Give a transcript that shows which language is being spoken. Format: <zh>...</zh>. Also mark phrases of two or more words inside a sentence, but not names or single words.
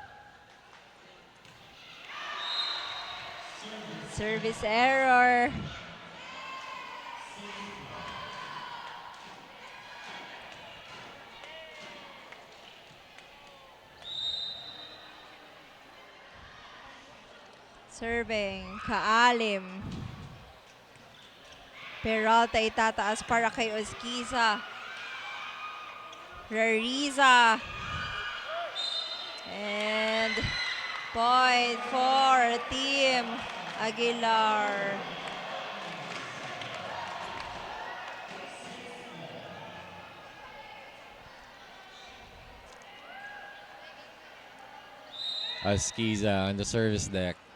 <en>Service error. Serving, Kaalim.</en> <tl>Peralta itataas para kay Osquiza.</tl> <en>Rariza. And point for Team Aguilar. Osquiza on the service deck.</en>